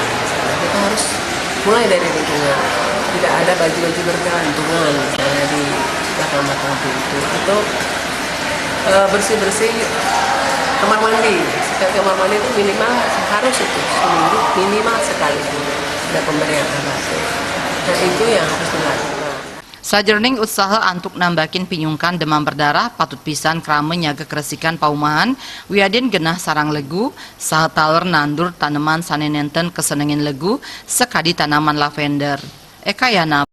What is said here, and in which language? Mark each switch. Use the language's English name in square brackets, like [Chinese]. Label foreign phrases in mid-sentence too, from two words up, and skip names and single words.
[Indonesian] Kita harus mulai dari lingkungan. Tidak ada baju-baju bergantungan misalnya di belakang-belakang pintu atau bersih-bersih kamar mandi. Kamar mandi itu minimal harus itu seminggu minimal sekali ada pemberian alat. Nah itu yang harus dilakukan. [Balinese] Sajroning usaha antuk nambakin pinyungkan demam berdarah patut pisan krama nyaga keresikan paumahan wiadin genah sarang legu saha taler nandur tanaman sanenenten kesenengin legu sekadi tanaman lavender. [Indonesian] Eka Yana